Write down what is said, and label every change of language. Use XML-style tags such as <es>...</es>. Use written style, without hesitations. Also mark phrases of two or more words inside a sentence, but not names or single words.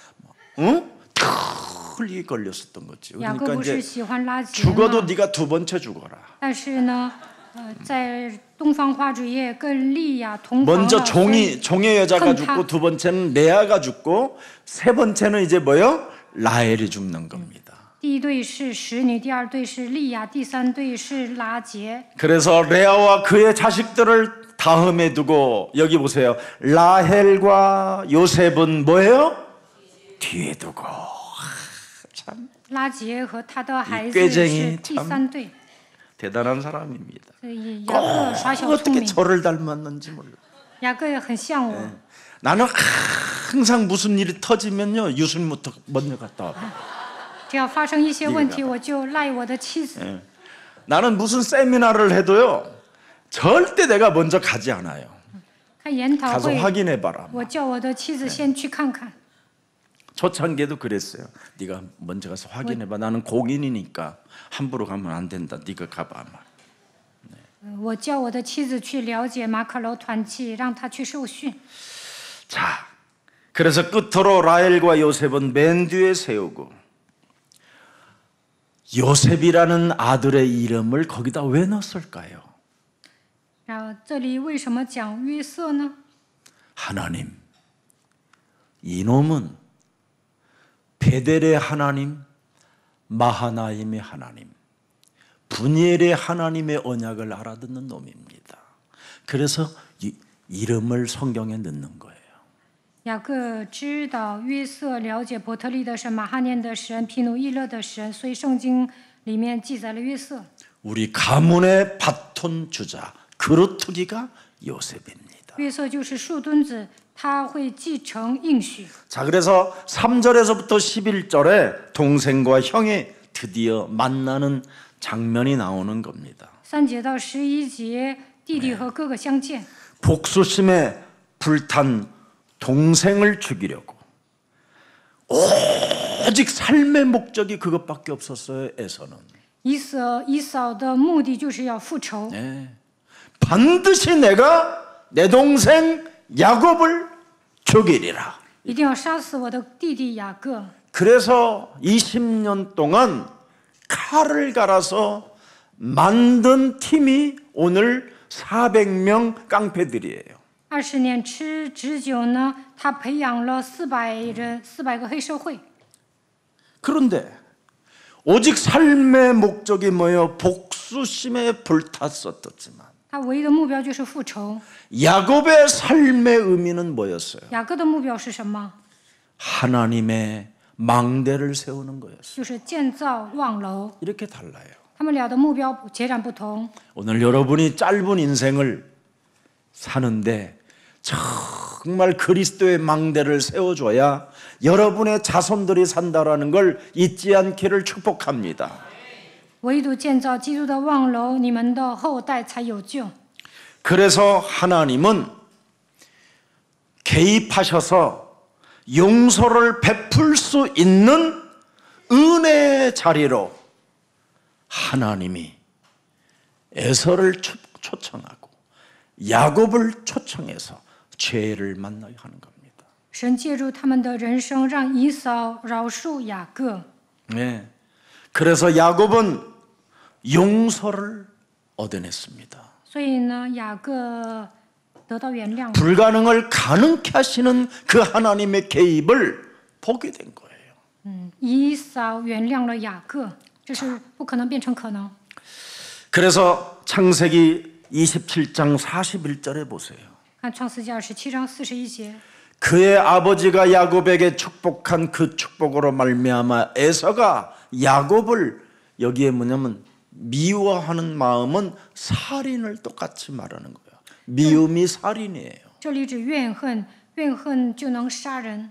<ko>틀이 걸렸었던 거지.</ko> <zh>雅各</zh> <ko>그러니까</ko> <zh>不是</zh> <ko>이제</ko> <zh>喜欢拉结</zh> <ko>죽어도</ko> <zh>吗？</zh> <ko>네가 두 번째 죽어라.</ko> <zh>但是呢，在东方花烛夜跟利亚同房</zh> <ko>먼저</ko> <zh>了，所以</zh> <ko>종의 여자가 큰 죽고 타- 두 번째는 레아가 죽고 세 번째는 이제 뭐요? 라헬이 죽는 겁니다.</ko> <zh>第一队是使女，第2队是利亚，第3队是拉结。</zh> <ko>그래서 레아와 그의 자식들을 다음에 두고 여기 보세요. 라헬과 요셉은 뭐예요? 뒤에 두고. 참</ko> <zh>拉结和他的孩子</zh> <ko>꾀쟁이</ko> <zh>是第</zh> <ko>참</ko> <zh>3队，</zh> <ko>대단한 사람입니다.</ko> <zh>所以雅各耍小聪</zh> <ko>어떻게</ko> <zh>明。</zh> <ko>저를 닮았는지 몰라.</ko> <zh>雅各也很像我，</zh> <ko>나는 항상 무슨 일이 터지면요 유순부터 먼저 갔다 와.</ko> <zh>只要发生一些问题，我就赖我的妻子。</zh> <ko>나는 무슨 세미나를 해도요 절대 내가 먼저 가지 않아요.</ko> <zh>看研讨</zh> <ko>가서</ko> <zh>会，</zh> <ko>확인해 봐라.</ko> <zh>我叫我的妻子先去看看。</zh> <ko>초창기에도 그랬어요. 네가 먼저 가서 확인해 봐. 나는 공인이니까 함부로 가면 안 된다. 네가 가봐.</ko> <zh>我叫我的妻子去了解马可楼团契，让他去受训。</zh> <ko>자, 그래서 끝으로 라헬과 요셉은 맨 뒤에 세우고 요셉이라는 아들의 이름을 거기다 왜 넣었을까요?</ko> <zh>然后这里为什么讲约瑟呢？</zh> <ko>하나님, 이놈은 베델의 하나님, 마하나임의 하나님, 분이엘의 하나님의 언약을 알아듣는 놈입니다. 그래서 이름을 성경에 넣는 거예요.</ko> <zh>雅各知道约瑟了解伯特利的神、马哈念的神、毗努伊勒的神，所以圣经里面记载了约瑟。</zh> <ko>우리 가문의 바톤 주자 그루트기가 요셉입니다.</ko> <zh>约瑟就是树墩子，他会继承应许。</zh> <ko>자, 그래서 3절에서부터 11절에 동생과 형이 드디어 만나는 장면이 나오는 겁니다.</ko> <zh>3 节到11节，弟弟和哥哥相见。</zh> <ko>복수심에 불탄 동생을 죽이려고 오직 삶의 목적이 그것밖에 없었어요. 에서는</ko> <zh>以扫的目的就是要复仇，</zh> <ko>반드시 내가 내 동생 야곱을 죽이리라.</ko> <zh>一定要杀死我的弟弟雅各。</zh> <ko>그래서 20년 동안 칼을 갈아서 만든 팀이 오늘 400명 깡패들이에요.</ko> <zh>20 年吃止酒呢，他培养了400个黑社会。</zh> <ko>그런데 오직 삶의 목적이 뭐예요? 복수심에 불탔었지만</ko> <zh>他唯一的目标就是复仇。</zh> <ko>야곱의 삶의 의미는 뭐였어요?</ko> <zh>雅各的目标是什么？</zh> <ko>하나님의 망대를 세우는 거였어요.</ko> <zh>就是建造望楼。</zh> <ko>이렇게 달라요.</ko> <zh>他们俩的目标截然不同。</zh> <ko>오늘 여러분이 짧은 인생을 사는데 정말 그리스도의 망대를 세워줘야 여러분의 자손들이 산다라는 걸 잊지 않기를 축복합니다.</ko> <zh>唯独建造基督的望楼，你们的后代才有救。</zh> <ko>그래서 하나님은 개입하셔서 용서를 베풀 수 있는 은혜의 자리로 하나님이 에서를 초청하고 야곱을 초청해서 죄를 만나게 하는 겁니다.</ko> <zh>神介入他们的人生，让以扫饶恕雅各。</zh> <ko>네. 그래서 야곱은 용서를 얻어냈습니다.</ko> <zh>所以呢，雅各得到原谅。</zh> <ko>불가능을 가능케 하시는 그 하나님의 개입을 보게 된 거예요.</ko> <zh>以扫原谅了雅各，这是不可能变成可能。</zh> <ko>그래서 창세기 27장 41절에 보세요.</ko> <zh>看创世纪27章41节，</zh> <ko>그의 아버지가 야곱에게 축복한 그 축복으로 말미암아 에서가 야곱을 여기에 뭐냐면 미워하는 마음은 살인을 똑같이 말하는 거예요. 미움이 살인이에요.</ko> <zh>这里指怨恨，怨恨就能杀人。</zh>